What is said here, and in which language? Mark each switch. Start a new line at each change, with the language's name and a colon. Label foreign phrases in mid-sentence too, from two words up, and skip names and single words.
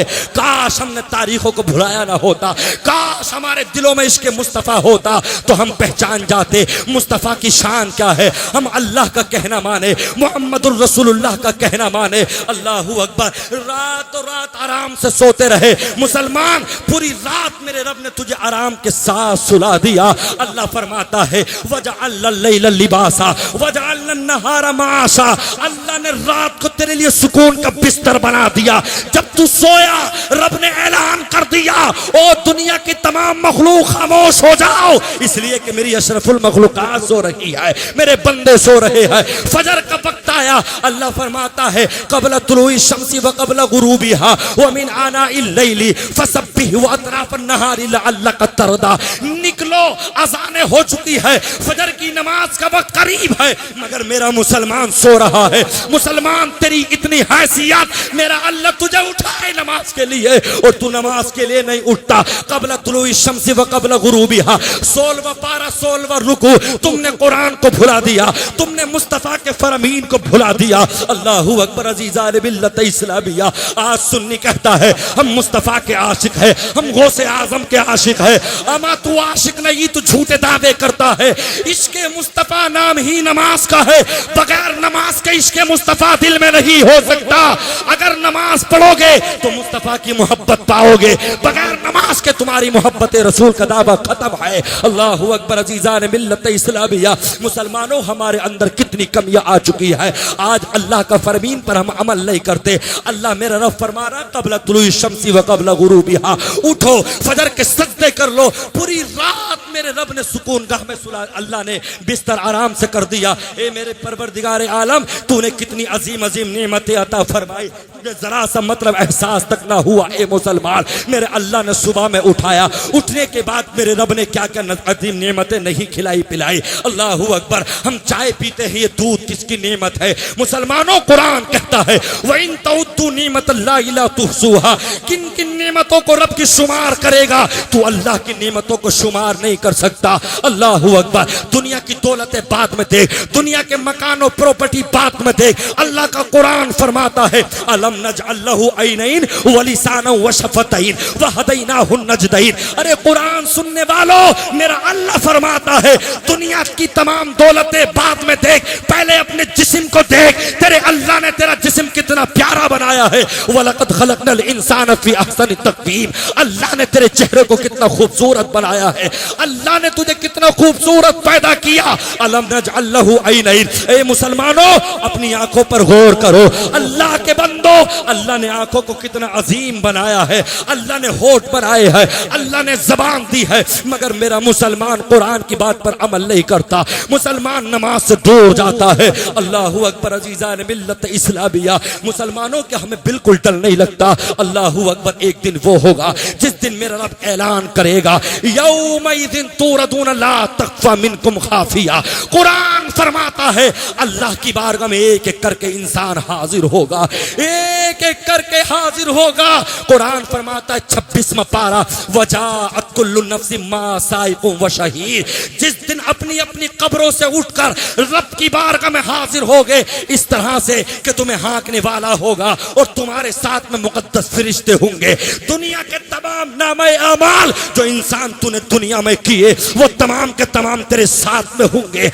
Hindi: काश हमने तारीखों को भुलाया ना होता, काश हमारे दिलों में इश्क मुस्तफा होता तो हम पहचान जाते मुस्तफा की शान क्या है। हम अल्लाह का कहना माने,
Arabic: محمد رسول الله
Hindi: का कहना माने।
Arabic: الله أكبر.
Hindi: रातों रात आराम से सोते रहे मुसलमान, पूरी रात मेरे रब ने तुझे आराम के साथ सुला दिया। अल्लाह फरमाता है,
Arabic: وجعل الليل لباسا وجعل النهار معاشا,
Hindi: अल्लाह ने रात को तेरे लिए सुकून का बिस्तर बना दिया। जब तू सोया रब ने ऐलान कर दिया, ओ दुनिया की तमाम मखलूक खामोश हो जाओ, इसलिए कि मेरी अशरफुल मखलूकात सो रही है, मेरे बंदे सो रहे हैं। फजर का वक्त आया, अल्लाह फरमाता है,
Arabic: قبل طلوع الشمس وقبل غروبها ومن آناء الليل فسبح وأطراف النهار لعلك ترضى.
Hindi: निकलो, अज़ानें हो चुकी है, फजर की नमाज का वक्त करीब है, मगर मेरा मुसलमान सो रहा है। मुसलमान तेरी इतनी हैसियत, मेरा अल्लाह तुझे उठाए नमाज के लिए और तू नमाज के लिए नहीं उठता।
Arabic: قبل طلوع الشمس وقبل غروبها,
Hindi: 16वां पारा 16वां रुकू, तुमने कुरान को भुला दिया, तुमने मुस्तफा के फरमीन को भुला दिया।
Arabic: الله أكبر.
Hindi: अज़ीज़ान मिल्लत इस्लामिया, आज सुन्नी कहता है हम मुस्तफा के आशिक है, हम गौसे आजम के आशिक है। अमा तू आशिक नहीं, तू झूठे दावे करता है। इश्क़े मुस्तफा नाम ही नमाज का है, बगैर नमाज के इश्क़े मुस्तफा दिल में नहीं हो सकता। अगर नमाज पढ़ोगे तो मुस्तफा की मोहब्बत पाओगे, बगैर नमाज के तुम्हारी मोहब्बत रसूल का दावा खत्म है।
Arabic: الله أكبر.
Hindi: अज़ीज़ान मिल्लत इस्लामिया, मुसलमानों हमारे अंदर कितनी कमियां आ चुकी है। आज अल्लाह का फरमीन पर हम अमल नहीं करते। अल्लाह मेरा रब फरमा रहा,
Arabic: قبل طلوع الشمس وقبل غروبها,
Hindi: उठो फजर के सजदे कर लो। पूरी रात मेरे रब ने सुकून गाह में सुला, अल्लाह ने बिस्तर आराम से कर दिया। ए मेरे परवरदिगार आलम, तूने कितनी अजीम अजीम नेमतें अता फरमाई, तुझे जरा सा मतलब एहसास तक ना हुआ। ए मुसलमान, मेरे अल्लाह ने सुबह में उठाया, उठने के बाद मेरे रब ने क्या क्या अजीम नेमतें नहीं खिलाई पिलाई।
Arabic: الله أكبر.
Hindi: हम चाय पीते हैं, ये दूध किसकी नेमत है? मुसलमानों, कुरान कहता है,
Arabic: وإن تعدوا نعمة الله لا تحصوها,
Hindi: किन किन नेमतों को रब की शुमार करेगा, तू अल्लाह की नेमतों को शुमार नहीं कर सकता।
Arabic: الله أكبر.
Hindi: दुनिया की दौलतें बाद में देख, दुनिया के मकान और प्रॉपर्टी बाद में देख। अल्लाह का कुरान फरमाता है,
Arabic: ألم نجعل له عينين ولسانا وشفتين وهديناه النجدين.
Hindi: अरे कुरान सुनने वालों, मेरा अल्लाह फरमाता है, दुनिया की तमाम दौलतें बाद में देख, पहले अपने जिस्म को देख। तेरे अल्लाह ने तेरा जिस्म कितना प्यारा बनाया है।
Arabic: ولقد خلقنا الإنسان في أحسن تقويم,
Hindi: अल्लाह ने तेरे चेहरे को कितना खूबसूरत बनाया है। अल्लाह ने तुझे कितना खूबसूरत पैदा किया।
Arabic: ألم نجعل له عينين,
Hindi: ए मुसलमानों अपनी आंखों पर गौर करो। अल्लाह के बंदो, अल्लाह ने आंखों को कितना अजीम बनाया है, अल्लाह ने होठ बनाए हैं, अल्लाह ने जबान दी है, मगर मेरा मुसलमान कुरान की बात पर अमल नहीं करता, मुसलमान नमाज से दूर जाता है।
Arabic: الله أكبر.
Hindi: अजीज़ान मिल्लत इस्लामिया, मुसलमानों के हमें बिल्कुल डर नहीं लगता।
Arabic: الله أكبر.
Hindi: एक दिन वो होगा जिस दिन मेरा रब ऐलान करेगा,
Arabic: يومئذ تعرضون لا تخفى منكم خافية.
Hindi: कुरान फरमाता है अल्लाह की बारगाह में एक एक करके इंसान हाजिर होगा, एक एक करके हाजिर होगा। कुरान फरमाता है 26वां पारा,
Arabic: وجاءت كل نفس معها سائق وشهيد.
Hindi: जिस दिन अपनी अपनी कब्रों से उठकर रब की बारगाह में हाजिर होगे, इस तरह से कि तुम्हें हाँकने वाला होगा और तुम्हारे साथ में मुकद्दस फरिश्ते होंगे। दुनिया के तमाम नामे अमाल जो इंसान तूने दुनिया में किए, वो तमाम के तमाम तेरे साथ में होंगे।